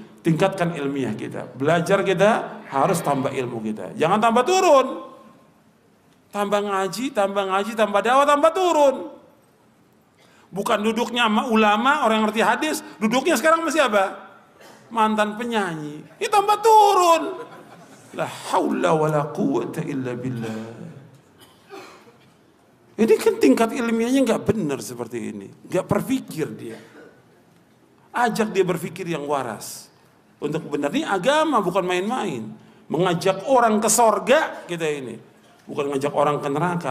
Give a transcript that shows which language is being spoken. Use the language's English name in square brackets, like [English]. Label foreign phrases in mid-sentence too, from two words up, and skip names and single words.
[Indonesian] Tingkatkan ilmiah kita. Belajar kita harus tambah ilmu kita. Jangan tambah turun. Tambah ngaji, tambah dakwah, tambah turun. Bukan duduknya sama ulama, orang yang ngerti hadis. Duduknya sekarang masih apa? Mantan penyanyi. Ini tambah turun. [Arabic] لا حول ولا قوة إلا بالله. [Indonesian] Ini kan tingkat ilmiahnya nggak benar seperti ini. Nggak berpikir dia. Ajak dia berpikir yang waras. Untuk benar, ini agama bukan main-main. Mengajak orang ke sorga kita ini. Bukan ngajak orang ke neraka.